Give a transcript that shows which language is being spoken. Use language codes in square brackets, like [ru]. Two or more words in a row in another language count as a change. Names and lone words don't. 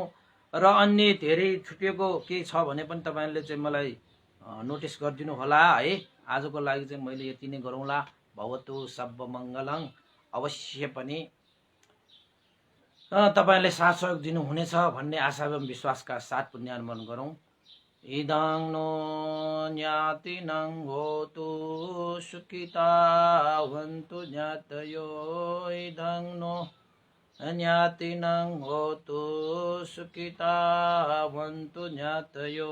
[ne] र अन्य धेरै छुटेको केही छ भने पनि तपाईँहरूले चाहिँ मलाई नोटिस गरिदिनु होला है। आजको लागि चाहिँ मैले यति नै गरौँला। [pi] भवतु सब मङ्गलङ। [ne] अवश्य पनि तपाईँले साथ सहयोग दिनुहुनेछ भन्ने आशा एवं विश्वासका साथ पुण्य अनुमोदन गरौँ। [pi] इदं नो ज्ञातिनं होतु सुखिता भवन्तु ज्ञातयो। इदं नो ज्ञातिनं होतु सुखिता भवन्तु ज्ञातयो।